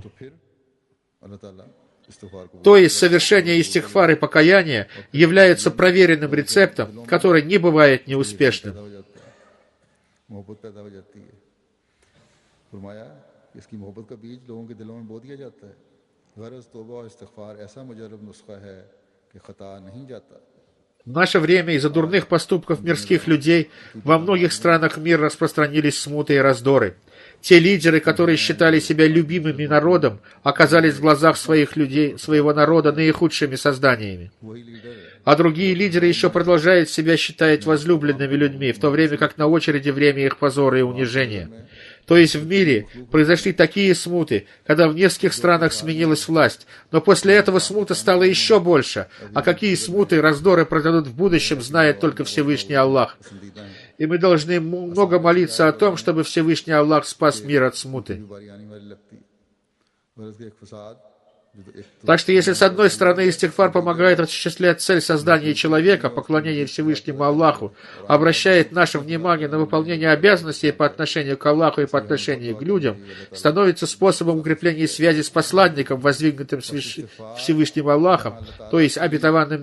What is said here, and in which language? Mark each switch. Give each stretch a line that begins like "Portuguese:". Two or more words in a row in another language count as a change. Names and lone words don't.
Urdu: پھر اللہ تعالیٰ استغفار کو
Russian: То есть совершение истигфар и покаяния является проверенным рецептом, который не бывает неуспешным.
Urdu: پیدا ہو جاتا ہے، محبت پیدا ہو جاتی ہے۔ فرمایا کہ اس کی محبت کا بیج لوگوں کے دلوں میں بو دیا جاتا ہے. غرض توبہ اور استغفار ایسا مجرب نسخہ ہے کہ خطا نہیں جاتا.
Russian: В наше время из-за дурных поступков мирских людей во многих странах мира распространились смуты и раздоры. Те лидеры, которые считали себя любимыми народом, оказались в глазах своих людей, своего народа наихудшими созданиями.
Urdu: وہی لیڈر ہے
Russian: А другие лидеры еще продолжают себя считать возлюбленными людьми, в то время как на очереди время их позора и унижения. То есть в мире произошли такие смуты, когда в нескольких странах сменилась власть, но после этого смута стало еще больше. А какие смуты и раздоры произойдут в будущем, знает только Всевышний Аллах.
Urdu: پسندیدہ ہیں
Russian: И мы должны много молиться о том, чтобы Всевышний Аллах спас мир от смуты.
Urdu: باری آنے والی لگتی ہے اور اس کے ایک فساد جو تو ایک تو
Russian: Так что если с одной стороны истигфар помогает осуществлять цель создания человека, поклонение Всевышнему Аллаху, обращает наше внимание на выполнение обязанностей по отношению к Аллаху и по отношению к людям, становится способом укрепления связи с посланником, воздвигнутым Всевышним Аллахом, то есть обетованным